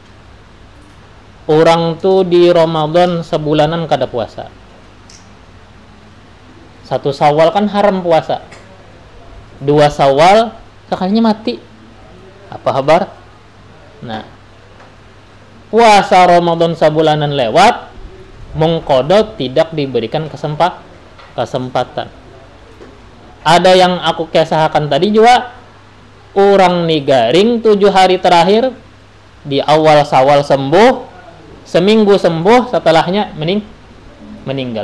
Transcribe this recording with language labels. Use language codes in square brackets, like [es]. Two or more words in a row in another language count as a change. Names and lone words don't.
[id] Orang tuh di Ramadan sebulanan kada puasa. 1 Syawal kan haram puasa. 2 Syawal sekalinya mati. Apa kabar? Nah, puasa Ramadan sebulanan lewat, mengkodok tidak diberikan kesempatan. Ada yang aku kisahkan tadi juga, orang nih garing 7 hari terakhir, di awal Syawal sembuh, seminggu sembuh, setelahnya meninggal.